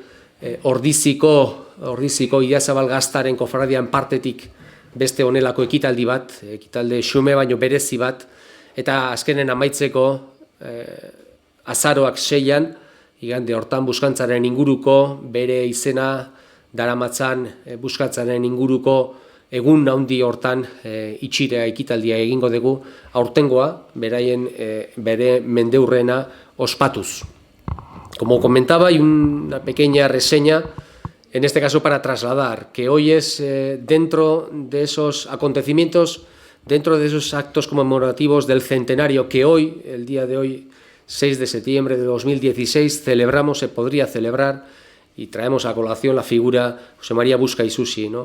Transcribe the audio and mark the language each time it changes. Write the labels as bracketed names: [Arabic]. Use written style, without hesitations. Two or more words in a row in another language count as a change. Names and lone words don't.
[Basque] Ordiziko Idiazabal Gaztaren kofradian partetik beste honelako ekitaldi bat, ekitalde xume baino berezi bat, eta azkenen amaitzeko azaroak 6an, igande hortan buskantzaren inguruko, bere izena daramatzan buskantzaren inguruko egun handi hortan itxirea ekitaldia egingo dugu, aurtengoa, bere mendeurrena ospatuz. [Spanish] Como comentaba, hay una pequeña reseña, en este caso para trasladar, que hoy es dentro de esos acontecimientos, dentro de esos actos conmemorativos del centenario que hoy, el día de hoy, 6 de septiembre de 2016, celebramos, se podría celebrar, y traemos a colación la figura José María Busca Isusi, ¿no?